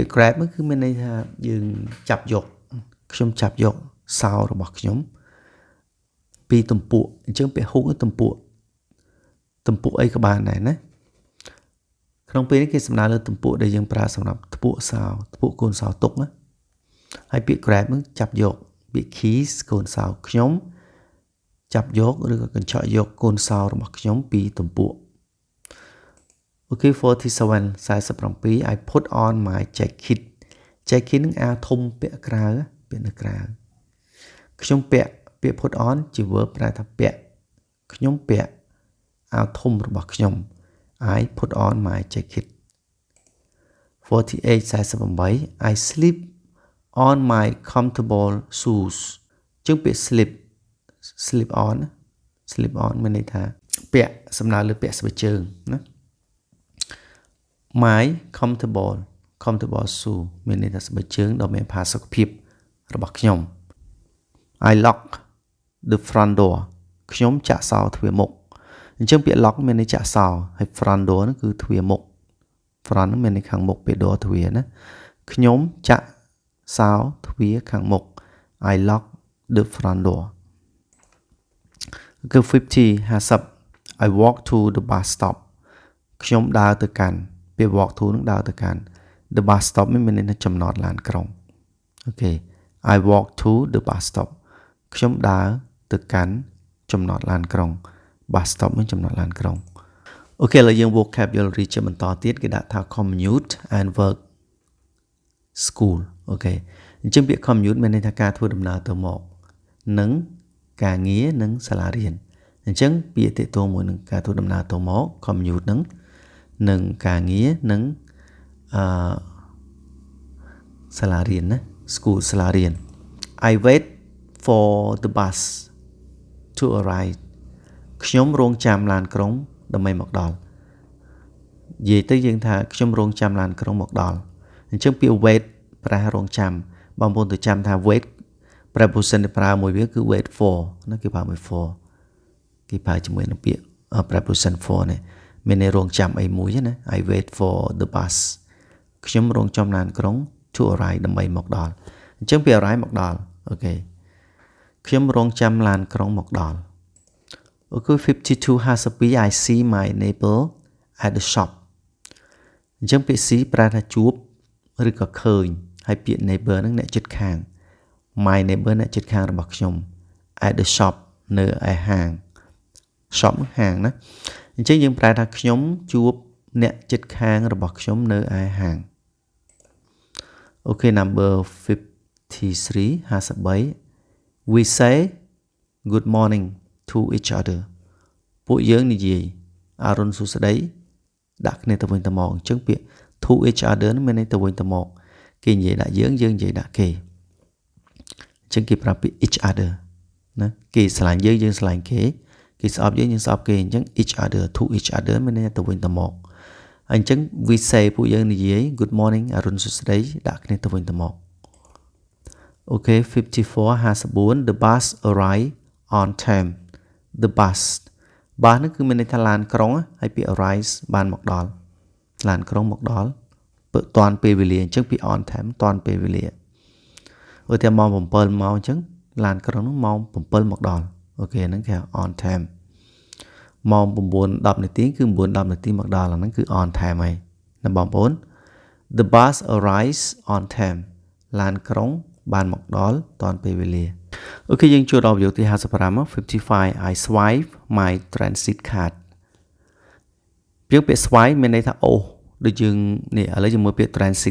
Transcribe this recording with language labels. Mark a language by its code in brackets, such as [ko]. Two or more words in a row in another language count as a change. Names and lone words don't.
[km] ក្យ grab គឺមានន័យថាយើងចាប់យកខ្ញុំចាប់យកសោរបស់ខ្ញុំពីទំពក់អញ្ចឹងពាក្យ hook គឺទំពក់អីក៏បាន ដែរណាក្នុងពេលនេះគេសំដៅលើទំពក់ដែលយើងប្រើសម្រាប់ថ្ពក់សោថ្ពក់កូនសោទុកណាហើយពាក្យ grab នឹង ចាប់យកពាក្យ keys កូនសោខ្ញុំចាប់យកឬក៏កញ្ឆក់យកកូនសោរបស់ខ្ញុំពីទំពក់ [en] Okay 47 I put on my jacket [km] នឹងអាវធំពាក់ក្រៅពាក់នៅក្រៅខ្ញុំពាក់ពាក្យ [en] put on [km] ជា verb ប្រែថាពាក់ខ្ញុំពាក់អាវធំរបស់ខ្ញុំ [en] I put on my jacket 48 I slip on my comfortable shoes [km] ជាងពាក្យ [en] slip on [km] មានន័យថាពាក់សំដៅលើពាក់ស្បែកជើងណា [en] My comfortable shoe [km] មានន័យថាស្បែកជើងដ៏មានផាសុកភាពរបស់ខ្ញុំ [en] I lock the front door [km] ខ្ញុំចាក់សោទ្វារមុខអញ្ចឹងពាក្យ lock មានន័យចាក់សោហើយ [en] front door [km] ហ្នឹងគឺទ្វារមុខ front ហ្នឹងមានន័យខាងមុខពាក្យ door ទ្វារណាខ្ញុំចាក់សោទ្វារខាងមុខ [en] I lock the front door [km] គឺ [en] 50 50 I walk to the bus stop [km] ខ្ញុំដើរទៅកាន់ពាក្យ [en] walk to [km] នឹងដើរទៅកាន់ [en] the bus stop [km] មាន ន័យថាចំណតឡានក្រុងអូខេ [en] I walk to the bus stop [km] ខ្ញុំដើរទៅកាន់ចំណតឡានក្រុង [en] bus stop [km] មានចំណតឡានក្រុងអូខេឥឡូវយើង vocabulary ជាបន្តទៀតគេដាក់ថា [en] commute and work school [km] អូខេអញ្ចឹងពាក្យ commute មានន័យថាការធ្វើដំណើរទៅមកនិងការងារនិងសាលារៀនអញ្ចឹងពាក្យទាក់ទងមួយនឹងការធ្វើដំណើរទៅមក commute នឹងការងារនិង សាលារៀនណា school សាលារៀន [en] I wait for the bus to arrive [km] ខ្ញុំរងចាំឡានក្រុងដើម្បីមកដល់និយាយទៅយើងថាខ្ញុំរងចាំឡានក្រុងមកដល់អញ្ចឹងពាក្យ wait ប្រើរង ចាំបងប្អូនទៅចាំថា [en] wait preposition [km] ដែលប្រើមួយវាគឺ [en] wait for [km] ណាគេប្រើមួយ for គេប្រើជាមួយនឹងពាក្យ [en] preposition for [km] នេះមានន័យរងចាំអីមួយណា I [en] wait for the bus [km] ខ្ញុំរងចាំឡានក្រុង [en] to arrive [km] ដើម្បីមកដល់អញ្ចឹងពី arrive មកដល់អូខេខ្ញុំ រងចាំឡានក្រុងមកដល់អូខេ52 52 [en] I see my neighbor at the shop [km] អញ្ចឹងពាក្យ see ប្រើថាជួបឬក៏ឃើញហើយពាក្យ neighbor ហ្នឹងអ្នកជិតខាង [en] my neighbor [km] អ្នកជិតខាងរបស់ខ្ញុំ [en] at the shop [km] នៅឯហាង shop ហាងណាអញ្ចឹងយើងប្រើថាខ្ញុំជួបអ្នកជិតខាងរបស់ខ្ញុំនៅឯហាងអូខេ number [en] 53 53 we say good morning to each other [km] ពួកយើងនិយាយអរុនសួស្តីដាក់គ្នាទៅវិញទៅមកអញ្ចឹងពាក្យ [en] to each other [km] នឹងមានន័យទៅវិញ ទៅមកគេនិយាយដាក់យើងនិយាយដាក់គេអញ្ចឹងគេប្រើពាក្យ [en] each other [km] ណាគេស្រឡាញ់យើង យើងស្រឡាញ់គេគេស្អប់យើងយើងស្អប់គេអញ្ចឹង [en] each other to each other [km] មានន័យទៅវិញទៅមកអញ្ចឹង [en] we say [km] ពួកយើងនិយាយ [en] good morning [km] អរុនសួស្តីដាក់គ្នាទៅវិញទៅមកអូខេ [en] 54 54 the bus arrive on time the bus [km] ហ្នឹងគឺមានន័យថាឡានក្រុងហើយពាក្យ arrive បានមកដល់ឡានក្រុងមកដល់ទា ន់ពេលវេលាអញ្ចឹងពាក្យ [en] on time [km] ទាន់ពេលវេលាឧទាហរណ៍ម៉ោង7ម៉ោងអញ្ចឹងឡានក្រុងហ្នឹងម៉ោង7 មកដល់អូខេហ្នឹងគេ [en] on time [km] ម៉ោង9:10នាទីគឺ9:10នាទីមកដល់អាហ្នឹងគឺ [en] on time [km] ហើយណាបងប្អូន [en] The bus arrives on time [km] ឡានក្រុងបានមកដល់ទាន់ពេលវេលាអូខេយើងចូលដល់ប្រយោគទី [en] 55 55 I swipe my transit card [km] ពាក្យ swipe មានន័យថាអូសដូចយើងនេះឥឡូវយើងមើលពាក្យ transit